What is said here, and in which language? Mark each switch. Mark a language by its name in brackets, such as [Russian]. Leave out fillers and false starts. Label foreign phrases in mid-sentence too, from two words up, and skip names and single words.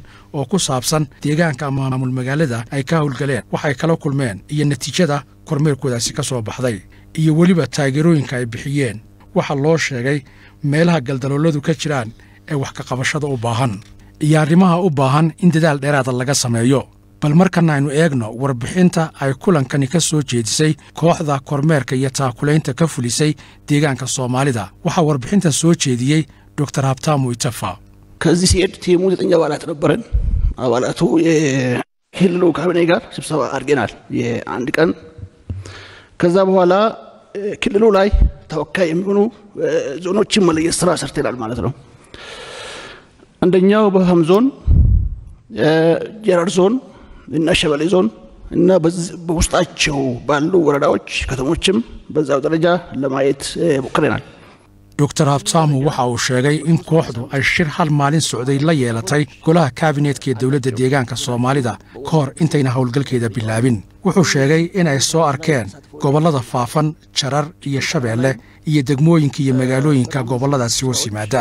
[Somali] oo ku saabsan deegaanka ama maamul magaalada ay ka hawlgaleen waxay kala kulmeen iyo natiijada kormeerkoodaasi ka soo baxday iyo weliba taageerooyinka ay bixiyeen waxa loo sheegay meelaha galdalooladu ka jiraan ee wax ka qabashada u baahan iyo arrimaha u baahan in dadaal dheeraada laga sameeyo bal markana aynu eegno warbixinta ay kulankani ka soo jeedisay kooxda kormeerka iyo taakulaynta ka fulisay deegaanka Soomaalida waxa warbixintan soo jeediyey Dr. Habtamu Itafa [Amharic] ከዚህ ሲሄድ ቲሙ 9 አባላት ነበረን አባላቱ የክልሉ ካቢኔ ጋር ስብሰባ አድርገናል የአንድ ቀን ከዛ በኋላ ክልሉ ላይ ተወካይ የሚሆኑ ዞኖችን መለየት ስራ ሰርተናል ማለት ነው አንደኛው በሃም ዞን ጀራር ዞን እና ሸበሌ ዞን እና በውስጣቸው ባሉ ወረዳዎች ከተሞችም በዛው ደረጃ ለማየት ሞክረናል። [Somali] دكتور هابتسامو waxa uu sheegay in kooxdu ay shir hal maalin socday la yeelatay golaha kabineetka dawladda deegaanka Soomaalida kahor intayna hawlgalkeeda bilaabin. Wuxuu sheegay in ay soo arkeen gobolada Faafan, Jarar iyo Shabeelle iyo degmooyinka iyo magaalooyinka goboladaasi hoos yimaada.